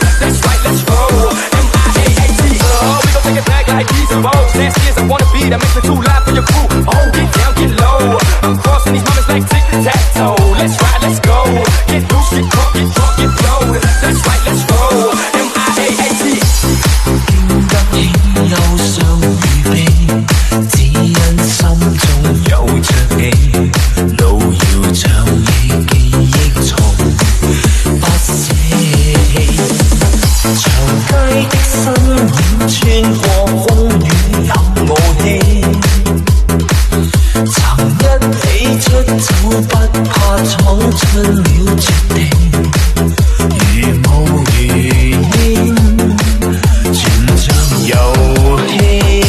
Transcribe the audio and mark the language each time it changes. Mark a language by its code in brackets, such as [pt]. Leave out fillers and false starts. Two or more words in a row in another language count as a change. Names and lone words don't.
[en] That's right, let's roll. M-I-A-A-T-O. We gon' take it back like these and Vogue. Nasty as I wanna be, that makes me too loud for your crew. Oh, get down, get low. I'm crossing these moments like tic-tac-toe. Let's ride, let's go. Get loose, get crunk, get drunk, get blowed. That's right, let's roll. M-I-A-A-T. [yue] 經得起憂傷與悲，只因心中有着你，路遙像你記憶從不捨棄。長街的身影穿過風雨有我牽，曾一起出走不怕闖出了絕地，如霧如煙，全像遊戲。